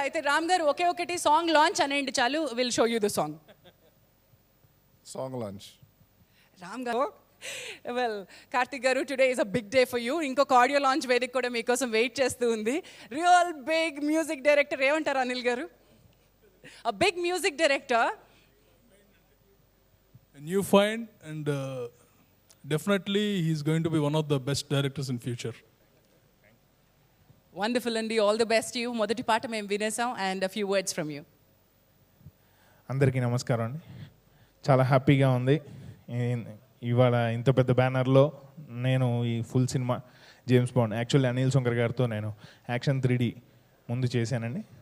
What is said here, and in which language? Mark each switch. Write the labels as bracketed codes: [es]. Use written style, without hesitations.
[te] అయితే రామ్ గారు ఒకే ఒకటి సాంగ్ లాంచ్ అనేయండి చాలు, [en] Will show you the song. Song launch Ram గారు. Well, Karthik గారు, today is a big day for you. [te] ఇంకొక ఆడియో లాంచ్ వేదిక కూడా మీకోసం వెయిట్ చేస్తూ ఉంది. [en] real big music director [te] ఏమంటారు అనిల్ గారు? [en] A big music director. New find and definitely he's going to be one of the best directors in future. Wonderful అండి, all the best you. [te] మొదటి పాట మేము వినేసాం [en] And a few words from you. [te] అందరికీ నమస్కారం అండి. చాలా హ్యాపీగా ఉంది ఇవాళ ఇంత పెద్ద బ్యానర్లో నేను ఈ full cinema James bond. Actually Anil Sunkar గారితో నేను యాక్షన్ 3D ముందు చేశానండి.